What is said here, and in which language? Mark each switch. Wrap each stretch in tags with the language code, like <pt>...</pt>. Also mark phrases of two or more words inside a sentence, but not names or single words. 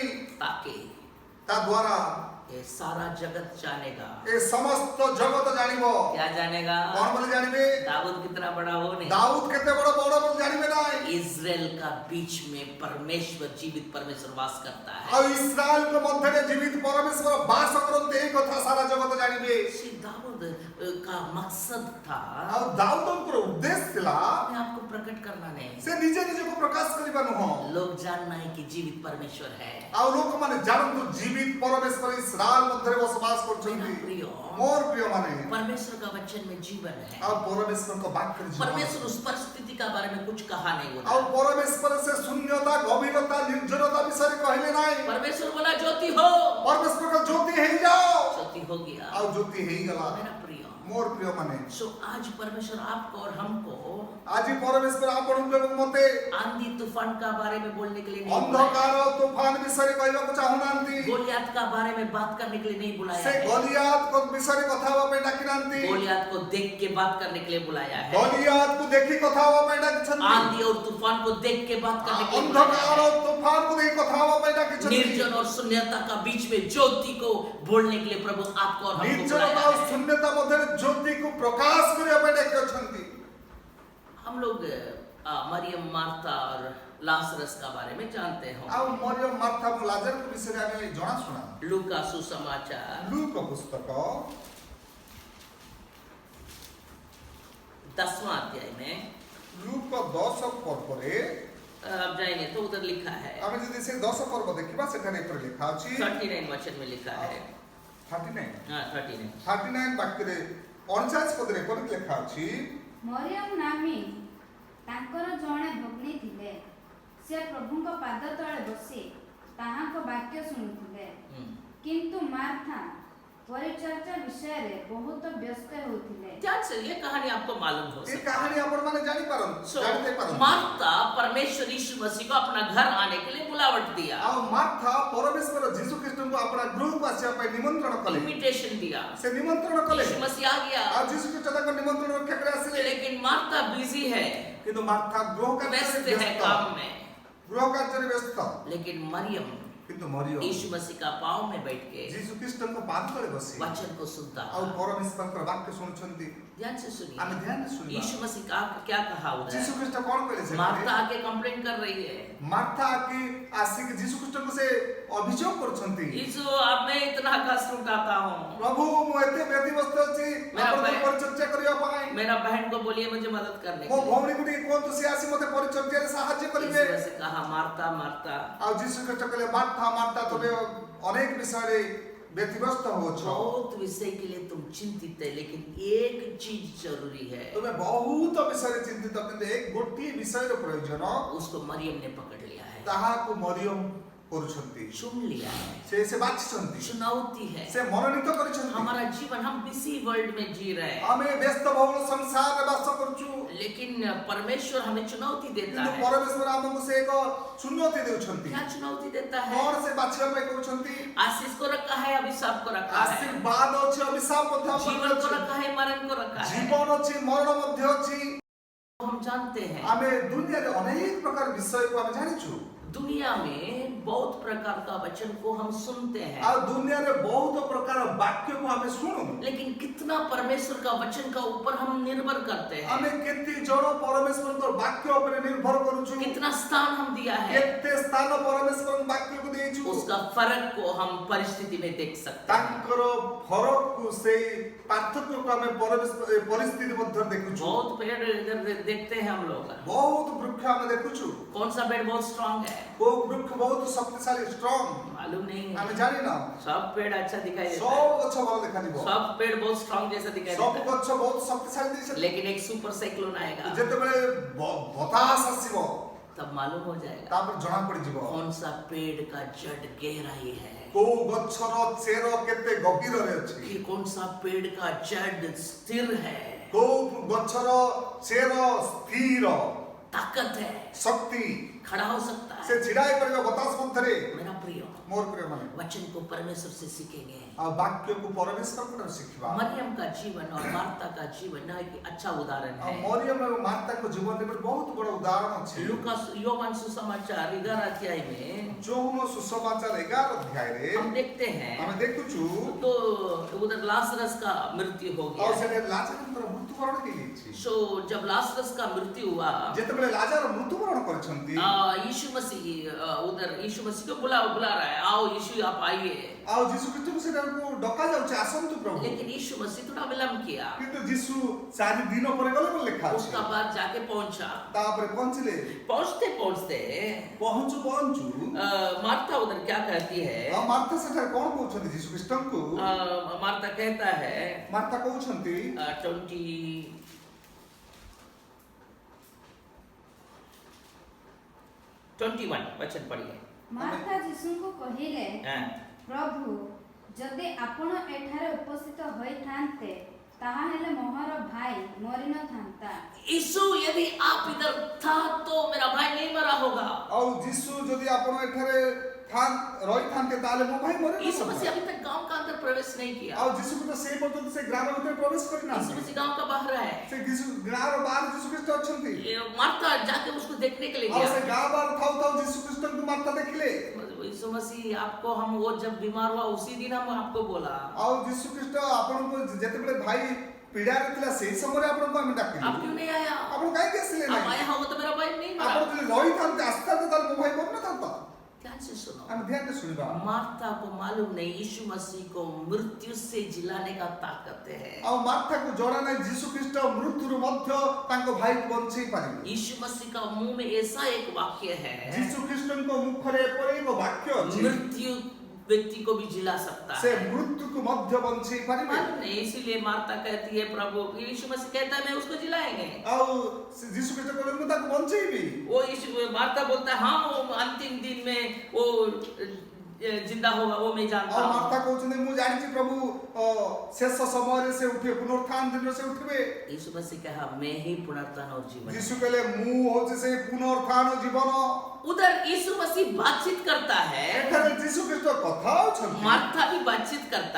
<hi>ताकि</hi> <or>ତା ଦ୍ୱାରା</or> <hi>ये सारा जगत जानेगा।</hi> <or>ଏ ସମସ୍ତ ଜଗତ ଜାଣିବ।</or> <hi>क्या जानेगा?</hi> <or>କଣ ବୋଲି ଜାଣିବେ?</or> <hi>दाऊद कितना बड़ा हो नहीं,</hi> <or>ଦାଉଦ କେତେ ବଡ଼ ବଡ଼ ବୋଲି ଜାଣିବେ ନାହିଁ।</or> <hi>इजराइल का बीच में परमेश्वर, जीवित परमेश्वर वास करता है।</hi> <or>ଆଉ ଇସ୍ରାଏଲଙ୍କ ମଧ୍ୟରେ ଜୀବିତ ପରମେଶ୍ୱର ବାସ କରନ୍ତି, ଏହି କଥା ସାରା ଜଗତ ଜାଣିବେ।</or> <hi>श्री दाऊद का मकसद था</hi> <or>ଆଉ ଦାଉଦଙ୍କର ଉଦ୍ଦେଶ୍ୟ ଥିଲା</or> <hi>अपने आप को प्रकट करना नहीं,</hi> <or>ସେ ନିଜେ ନିଜକୁ ପ୍ରକାଶ କରିବା ନୁହଁ,</or> <hi>लोग जानना है कि जीवित परमेश्वर है।</hi> <or>ଆଉ ଲୋକମାନେ ଜାଣନ୍ତୁ ଜୀବିତ ପରମେଶ୍ୱର ଇସ୍ରାଏଲ ମଧ୍ୟରେ ବସବାସ</or> <hi>मेरा</hi> <or>କରୁଛନ୍ତି।</or> <hi>प्रिय,</hi> <or>ମୋର ପ୍ରିୟ ମାନେ</or> <hi>परमेश्वर का वचन में जीवन है।</hi> <or>ଆଉ ପରମେଶ୍ୱରଙ୍କ ବାକ୍ୟରେ ଜୀବନ</or> <hi>परमेश्वर उस परिस्थिति का बारे में कुछ कहा नहीं</hi> <or>ଆଉ</or> <hi>होता।</hi> <or>ପରମେଶ୍ୱର ସେ ଶୂନ୍ୟତା ଗଭୀରତା ନିର୍ଜନତା ବିଷୟରେ କହିଲେ ନାହିଁ।</or> <hi>परमेश्वर बोला ज्योति हो,</hi> <or>ପରମେଶ୍ୱରଙ୍କ ଜ୍ୟୋତି ହେଇଯାଅ,</or> <hi>ज्योति हो गया।</hi> <or>ଆଉ ଜ୍ୟୋତି ହେଇଗଲା।</or> <hi>मेरा प्रिय,</hi> <or>ମୋର ପ୍ରିୟ ମାନେ</or> <hi>सो आज परमेश्वर आपको और हमको</hi> <or>ଆଜି ପରମେଶ୍ୱର ଆପଣଙ୍କୁ ଏବଂ ମତେ</or> <hi>आंधी तूफान का बारे में बोलने के लिए नहीं बुलाया,</hi> <or>ଅନ୍ଧକାର ତୁଫାନ ବିଷୟରେ କହିବାକୁ ଚାହୁଁନାହାନ୍ତି।</or> <hi>गोलियात का बारे में बात करने के लिए नहीं बुलाया</hi> <or>ସେ</or> <hi>है,</hi> <or>ଗଲିଆତଙ୍କ ବିଷୟରେ କଥା ହେବା ପାଇଁ ଡାକି ନାହାନ୍ତି।</or> <hi>गोलियात को देख के बात करने के लिए बुलाया है,</hi> <or>ଗଲିଆତକୁ ଦେଖି କଥା ହେବା ପାଇଁ ଡାକିଛନ୍ତି।</or> <hi>आंधी और तूफान को देख के बात करने के लिए बुलाया</hi> <or>ଅନ୍ଧକାର</or> <hi>है।</hi> <or>ତୁଫାନକୁ ଦେଖି କଥା ହେବା ପାଇଁ ଡାକିଛନ୍ତି।</or> <hi>निर्जन और शून्यता का बीच में ज्योति को बोलने के लिए प्रभु आपको और हमको</hi> <or>ନିର୍ଜନତା</or> <hi>बुलाया</hi> <or>ଆଉ</or> <hi>है।</hi> <or>ଶୂନ୍ୟତା ମଧ୍ୟରେ ଜ୍ୟୋତିକୁ ପ୍ରକାଶ କରିବା ପାଇଁ ଡାକିଛନ୍ତି।</or> <hi>हम लोग मरियम, मार्था और लाजरस का बारे में जानते हैं।</hi> <or>ଆଉ ମରିୟମ ମାର୍ଥା ଏବଂ ଲାଜରଙ୍କ ବିଷୟରେ ଆମେ ଜଣାଶୁଣା।</or> <hi>लूका सुसमाचार</hi> <or>ଲୁକ ପୁସ୍ତକ</or> <hi>10वां अध्याय में</hi> <or>ଲୁକ 10 ପର୍ବରେ</or> <hi>आप जाएंगे तो उधर लिखा है,</hi> <or>ଆମେ ଯଦି ସେ 10 ପର୍ବ ଦେଖିବା ସେଠାରେ ଏପରି ଲେଖା ଅଛି</or> <hi>39 वचन में लिखा है। 39 हाँ 39।</hi> <or>39 ବାକ୍ୟରେ 49 ପଦରେ ଏପରି ଲେଖା ଅଛି। ମରିୟମ ନାମୀ ତାଙ୍କର ଜଣେ ଭଗ୍ନୀ ଥିଲେ, ସେ ପ୍ରଭୁଙ୍କ ପାଦ ତଳେ ବସି ତାହାଙ୍କ ବାକ୍ୟ ଶୁଣୁଥିଲେ, କିନ୍ତୁ ମାର୍ଥା ପରିଚର୍ଯା ବିଷୟରେ ବହୁତ ବ୍ୟସ୍ତ ହେଉଥିଲେ।</or> <hi>ध्यान से ये कहानी आपको मालूम हो</hi> <or>ଏ</or> <hi>सकता है।</hi> <or>କାହାଣୀ ଆପଣ ମାନେ ଜାଣି So, ଜାଣିତେ ପାରନ୍ତି।</or> <hi>मार्था परमेश्वर यीशु मसीह को अपना घर आने के लिए बुलावट दिया,</hi> <or>ଆଉ ମାର୍ଥା ପରମେଶ୍ୱର ଯୀଶୁ ଖ୍ରୀଷ୍ଟଙ୍କୁ ଆପଣା ଗୃହକୁ ଆସିବା ପାଇଁ ନିମନ୍ତ୍ରଣ କଲେ।</or> <hi>इनविटेशन दिया।</hi> <or>ସେ ନିମନ୍ତ୍ରଣ କଲେ</or> <hi>यीशु मसीह आ गया,</hi> <or>ଆଉ ଯୀଶୁ ଖ୍ରୀଷ୍ଟ ତାଙ୍କ ନିମନ୍ତ୍ରଣ ରକ୍ଷା କରି ଆସିଲେ।</or> <hi>लेकिन मार्था बिजी है,</hi> <or>କିନ୍ତୁ ମାର୍ଥା ଗୃହ</or> <hi>व्यस्त</hi> <or>କାର୍ଯ୍ୟରେ</or> <hi>है</hi> <or>ବ୍ୟସ୍ତ,</or> <hi>काम में।</hi> <or>ଗୃହ କାର୍ଯ୍ୟରେ ବ୍ୟସ୍ତ।</or> <hi>लेकिन मरियम</hi> <or>କିନ୍ତୁ ମରିୟମ</or> <hi>यीशु मसीह का पाँव में बैठ के</hi> <or>ଯୀଶୁ ଖ୍ରୀଷ୍ଟଙ୍କ ପାଦ ତଳେ ବସି</or> <hi>वचन को सुनता</hi> <or>ଆଉ</or> <hi>था।</hi> <or>ପରମେଶ୍ୱରଙ୍କର ବାକ୍ୟ ଶୁଣୁଛନ୍ତି।</or> <hi>ध्यान से सुनिए,</hi> <or>ଆମେ ଧ୍ୟାନରେ ଶୁଣିବା</or> <hi>यीशु मसीह का क्या कहा</hi> <or>ଯୀଶୁ</or> <hi>उधर।</hi> <or>ଖ୍ରୀଷ୍ଟ କଣ କହିଲେ ସେଠାରେ?</or> <hi>मार्था आके कंप्लेन कर रही है,</hi> <or>ମାର୍ଥା ଆସିକି ଯୀଶୁ ଖ୍ରୀଷ୍ଟଙ୍କୁ ସେ ଅଭିଯୋଗ କରୁଛନ୍ତି।</or> <hi>यीशु अब मैं इतना कष्ट उठाता हूँ,</hi> <or>ପ୍ରଭୁ ମୁଁ ଏତେ ବ୍ୟତିବ୍ୟସ୍ତ ଅଛି ଆପଣଙ୍କ ପରିଚର୍ଯା କରିବା ପାଇଁ।</or> <hi>मेरा बहन को बोलिए मुझे मदद करने</hi> <or>ମୋ</or> <hi>के लिए।</hi> <or>ଭଉଣୀକୁ ଟିକେ କୁହନ୍ତୁ ସେ ଆସି ମୋତେ ପରିଚର୍ଯାରେ ସାହାଯ୍ୟ କରିବେ।</or> <hi>यीशु मसीह कहा मार्था मार्था,</hi> <or>ଆଉ ଯୀଶୁ ଖ୍ରୀଷ୍ଟ କହିଲେ ମାର୍ଥା ମାର୍ଥା ତମେ ଅନେକ ବିଷୟରେ ବ୍ୟତିବ୍ୟସ୍ତ ହଉଛ,</or> <hi>बहुत विषय के लिए तुम चिंतित है, लेकिन एक चीज जरूरी है,</hi> <or>ତମେ ବହୁତ ବିଷୟରେ ଚିନ୍ତିତ, କିନ୍ତୁ ଗୋଟିଏ ବିଷୟର ପ୍ରୟୋଜନ</or> <hi>उसको मरियम ने पकड़ लिया है,</hi> <or>ତାହାକୁ ମରିୟମ କରୁଛନ୍ତି।</or> <hi>चुन लिया है,</hi> <or>ସେ ବାଛିଛନ୍ତି,</or> <hi>चुनौती है।</hi> <or>ସେ ମନୋନୀତ କରିଛନ୍ତି।</or> <hi>हमारा जीवन, हम</hi> <en>busy world</en> <hi>में जी रहे हैं,</hi> <or>ଆମେ ବ୍ୟସ୍ତବହୁଳ ସଂସାରରେ ବାସ କରୁଛୁ,</or> <hi>लेकिन परमेश्वर हमें चुनौती देता</hi> <or>କିନ୍ତୁ</or> <hi>है।</hi> <or>ପରମେଶ୍ୱର ଆମକୁ ସେ ଏକ ଚୁନୌତି ଦେଉଛନ୍ତି।</or> <hi>क्या चुनौती देता है?</hi> <or>କଣ ସେ ବାଛିବା ପାଇଁ କହୁଛନ୍ତି?</or> <hi>आशीष को रखा है, अभिशाप को रखा है,</hi> <or>ଆଶୀର୍ବାଦ ଅଛି, ଅଭିଶାପ ମଧ୍ୟ ଆମ</or> <hi>जीवन</hi> <or>ପାଖରେ</or> <hi>को</hi> <or>ଅଛି।</or> <hi>रखा है, मरण को रखा है।</hi> <or>ଜୀବନ ଅଛି, ମରଣ ମଧ୍ୟ ଅଛି।</or> <hi>हम जानते हैं</hi> <or>ଆମେ ଦୁନିଆରେ ଅନେକ ପ୍ରକାର ବିଷୟକୁ ଆମେ ଜାଣିଛୁ।</or> <hi>दुनिया में बहुत प्रकार का वचन को हम सुनते हैं,</hi> <or>ଆଉ ଦୁନିଆରେ ବହୁତ ପ୍ରକାର ବାକ୍ୟକୁ ଆମେ ଶୁଣୁ।</or> <hi>लेकिन कितना परमेश्वर का वचन का ऊपर हम निर्भर करते हैं,</hi> <or>ଆମେ କେତେ ଜଣ ପରମେଶ୍ୱରଙ୍କ ବାକ୍ୟ ଉପରେ ନିର୍ଭର କରୁଛୁ,</or> <hi>कितना स्थान हम दिया है,</hi> <or>କେତେ ସ୍ଥାନ ପରମେଶ୍ୱରଙ୍କ ବାକ୍ୟକୁ ଦେଇଛୁ।</or> <hi>उसका फर्क को हम परिस्थिति में देख सकते हैं।</hi> <or>ତାଙ୍କର ଫରକକୁ ସେଇ ପାର୍ଥକ୍ୟକୁ ଆମେ ପରିସ୍ଥିତି ମଧ୍ୟରେ ଦେଖୁଛୁ।</or> <hi>बहुत पेड़ इधर देखते हैं हम लोग,</hi> <or>ବହୁତ ବୃକ୍ଷ ଆମେ ଦେଖୁଛୁ।</or> <hi>कौन सा पेड़ बहुत स्ट्रांग है</hi> <or>କୋଉ ବୃକ୍ଷ ବହୁତ ଶକ୍ତିଶାଳୀ ଷ୍ଟ୍ରଙ୍ଗ</or> <hi>मालूम नहीं</hi> <or>ଆମେ</or> <hi>है।</hi> <or>ଜାଣିନା।</or> <hi>सब पेड़ अच्छा दिखाई देता</hi> <or>ସବୁ</or> <hi>है,</hi> <or>ଗଛ ଭଲ ଦେଖାଯିବ,</or> <hi>सब पेड़ बहुत स्ट्रांग जैसा दिखाई</hi> <or>ସବୁ</or> <hi>देता</hi> <or>ଗଛ ବହୁତ ଶକ୍ତିଶାଳୀ</or> <hi>है,</hi> <or>ଦିଶେ।</or> <hi>लेकिन एक</hi> <en>super cyclone</en> <hi>आएगा</hi> <or>ଯେତେବେଳେ ବତାସ ଆସିବ</or> <hi>तब मालूम हो जाएगा</hi> <or>ତାପରେ ଜଣା ପଡିଯିବ</or> <hi>कौन सा पेड़ का जड़ गहराई है,</hi> <or>କୋଉ ଗଛର ଚେର କେତେ ଗଭୀରରେ ଅଛି,</or> <hi>कि कौन सा पेड़ का जड़ स्थिर है,</hi> <or>କୋଉ ଗଛର ଚେର ସ୍ଥିର</or> <hi>ताकत है,</hi> <or>ଶକ୍ତି,</or> <hi>खड़ा हो सकता</hi> <or>ସେ</or> <hi>है।</hi> <or>ଛିଡା ହେଇପାରିବ ବତାସ ମଧ୍ୟରେ।</or> <hi>मेरा प्रिय,</hi> <or>ମୋର ପ୍ରିୟ ମାନେ</or> <hi>वचन को परमेश्वर से सीखेंगे।</hi> <or>ଆଉ ବାକ୍ୟକୁ ପରମେଶ୍ୱରଙ୍କଠାରୁ ଶିଖିବା।</or> <hi>मरियम का जीवन और मार्था का जीवन ना एक अच्छा उदाहरण</hi> <or>ଆଉ</or> <hi>है।</hi> <or>ମରିୟମ ଏବଂ ମାର୍ଥାଙ୍କ ଜୀବନରେ ଗୋଟେ ବହୁତ ବଡ ଉଦାହରଣ ଅଛି।</or> <hi>लूका योहान सुसमाचार 11 अध्याय में</hi> <or>ଯୌନ ସୁସମାଚାର 11 ଅଧ୍ୟାୟରେ</or> <hi>हम देखते हैं</hi> <or>ଆମେ ଦେଖୁଛୁ</or> <hi>तो उधर लाजरस का मृत्यु हो</hi> <or>ଆଉ</or> <hi>गया।</hi> <or>ସେଠାରେ ଲାଜାରଙ୍କର ମୃତ୍ୟୁବରଣ ହେଇଯାଇଛି।</or> <hi>सो जब लाजरस का मृत्यु हुआ,</hi> <or>ଯେତେବେଳେ ଲାଜାର ମୃତ୍ୟୁବରଣ କରିଛନ୍ତି</or> <hi>यीशु मसीह उधर यीशु मसीह को बुला रहा है, आओ यीशु आप आइए,</hi> <or>ଆଉ ଯୀଶୁ ଖ୍ରୀଷ୍ଟଙ୍କୁ ସେଟାକୁ ଡକା ଯାଉଛି ଆସନ୍ତୁ ପ୍ରଭୁ।</or> <hi>लेकिन यीशु मसीह थोड़ा विलंब किया।</hi> <or>କିନ୍ତୁ ଯୀଶୁ 4 ଦିନ ପରେ ଗଲେ ବୋଲି ଲେଖା ଅଛି।</or> <hi>उसका बाद जाके पहुंचा।</hi> <or>ତାପରେ ପହଞ୍ଚିଲେ,</or> <hi>पहुंचते पहुंचते</hi> <or>ପହଞ୍ଚୁ ପହଞ୍ଚୁ</or> <hi>मार्था उधर क्या कहती है?</hi> <or>ଆଉ ମାର୍ଥା ସେଠାରେ କଣ କହୁଛନ୍ତି ଯୀଶୁ ଖ୍ରୀଷ୍ଟଙ୍କୁ?</or> <hi>मार्था कहता है</hi> <or>ମାର୍ଥା କହୁଛନ୍ତି</or> <hi>21 वचन पढ़िए।</hi> <or>ମାର୍ଥା ଯୀଶୁଙ୍କୁ କହିଲେ,</or> <hi>हाँ।</hi> <or>ପ୍ରଭୁ ଯଦି ଆପଣ ଏଠାରେ ଉପସ୍ଥିତ ହୋଇଥାନ୍ତେ ତାହାହେଲେ ମୋର ଭାଇ ମରିନଥାନ୍ତା।</or> <hi>यीशु यदि आप इधर था तो मेरा भाई नहीं मरा होगा।</hi> <or>ଆଉ ଯୀଶୁ ଯଦି ଆପଣ ଏଠାରେ ରହିଥାନ୍ତେ ତାହେଲେ ମୋ ଭାଇ</or> <hi>यीशु मसीह</hi> <or>ମରିନଥାନ୍ତା।</or> <hi>अभी तक गांव का अंदर प्रवेश नहीं किया।</hi> <or>ଆଉ ଯୀଶୁ ଖ୍ରୀଷ୍ଟ ସେଇ ପର୍ଯ୍ୟନ୍ତ ସେ ଗ୍ରାମ ଭିତରେ ପ୍ରବେଶ</or> <hi>यीशु</hi> <or>କରିନାହାନ୍ତି।</or> <hi>मसीह गांव का बाहर है।</hi> <or>ସେ ଗାଁର ବାହାରେ ଯୀଶୁ ଖ୍ରୀଷ୍ଟ ଅଛନ୍ତି।</or> <hi>मार्था जाके उसको देखने के लिए</hi> <or>ଆଉ ସେ</or> <hi>गया।</hi> <or>ଗାଁ ବାହାରେ ଥାଉ ଥାଉ ଯୀଶୁ ଖ୍ରୀଷ୍ଟଙ୍କୁ ମାର୍ଥା ଦେଖିଲେ।</or> <hi>यीशु मसीह आपको हम वो जब बीमार हुआ उसी दिन हम आपको बोला,</hi> <or>ଆଉ ଯୀଶୁ ଖ୍ରୀଷ୍ଟ ଆପଣଙ୍କୁ ଯେତେବେଳେ ଭାଇ ପୀଡ଼ାରେ ଥିଲା ସେଇ ସମୟରେ ଆପଣଙ୍କୁ ଆମେ ଡାକିଲୁ।</or> <hi>आप क्यों नहीं आया?</hi> <or>ଆପଣ କାହିଁକି ଆସିଲେ</or> <hi>आप</hi> <or>ନାହିଁ?</or> <hi>आया हो तो मेरा भाई नहीं</hi> <or>ଆପଣ</or> <hi>मरा।</hi> <or>ଯଦି ରହିଥାନ୍ତେ ଆସିଥାନ୍ତେ ତାହେଲେ ମୋ ଭାଇ ମରିନଥାନ୍ତା।</or> <hi>ध्यान से सुनो।</hi> <or>ଆମେ ଧ୍ୟାନରେ ଶୁଣିବା।</or> <hi>मार्था को मालूम नहीं यीशु मसीह को मृत्यु से जिलाने का ताकत है।</hi> <or>ଆଉ ମାର୍ଥାକୁ ଜଣା ନାହିଁ ଯୀଶୁ ଖ୍ରୀଷ୍ଟ ମୃତ୍ୟୁରୁ ମଧ୍ୟ ତାଙ୍କ ଭାଇକୁ ବଞ୍ଚେଇ ପାରିବେ।</or> <hi>यीशु मसीह का मुंह में ऐसा एक वाक्य है,</hi> <or>ଯୀଶୁ ଖ୍ରୀଷ୍ଟଙ୍କ ମୁଖରେ ଏପରି ଏକ ବାକ୍ୟ ଅଛି,</or> <hi>मृत्यु व्यक्ति को भी जिला सकता</hi> <or>ସେ</or> <hi>है।</hi> <or>ମୃତ୍ୟୁକୁ ମଧ୍ୟ ବଞ୍ଚେଇ ପାରିବେ।</or> <hi>मालूम नहीं, इसीलिए मार्था कहती है प्रभु, यीशु मसीह कहता है मैं उसको जिलाएंगे।</hi> <or>ଆଉ ସେ ଯୀଶୁ ଖ୍ରୀଷ୍ଟ କହିଲେ ମୁଁ ତାକୁ ବଞ୍ଚେଇବି।</or> <hi>वो यीशु मार्था बोलता है हाँ वो अंतिम दिन में वो जिंदा होगा, वो मैं जानता</hi> <or>ଆଉ</or> <hi>हूँ।</hi> <or>ମାର୍ଥା କହୁଛନ୍ତି ମୁଁ ଜାଣିଛି ପ୍ରଭୁ ଶେଷ ସମୟରେ ସେ ଉଠିବେ, ପୁନରୁତ୍ଥାନ ଦିନରେ ସେ ଉଠିବେ।</or> <hi>यीशु मसीह कहा मैं ही पुनरुत्थान और जीवन।</hi> <or>ଯୀଶୁ କହିଲେ ମୁଁ ହଉଛି ସେ ପୁନରୁତ୍ଥାନ ଜୀବନ।</or> <hi>उधर यीशु मसीह बातचीत करता है,</hi> <or>ଏଠାରେ ଯୀଶୁ ଖ୍ରୀଷ୍ଟ କଥା ହଉଛନ୍ତି,</or> <hi>मार्था भी बातचीत करता</hi>